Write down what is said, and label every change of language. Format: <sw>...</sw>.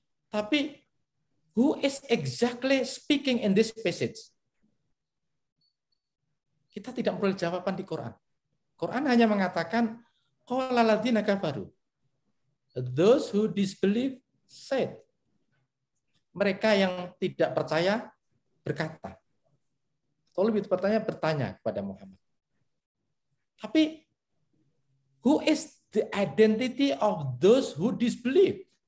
<id>Tapi</id> <en>who is exactly speaking in this passage?</en> <id>Kita tidak perlu jawaban di Quran. Quran hanya mengatakan</id> <ar>qala alladziina kafaru.</ar> <en>Those who disbelieve said.</en> <id>Mereka yang tidak percaya berkata. Kalau lebih tepatnya bertanya kepada Muhammad. Tapi</id> <en>who is the identity of those who disbelieve?</en>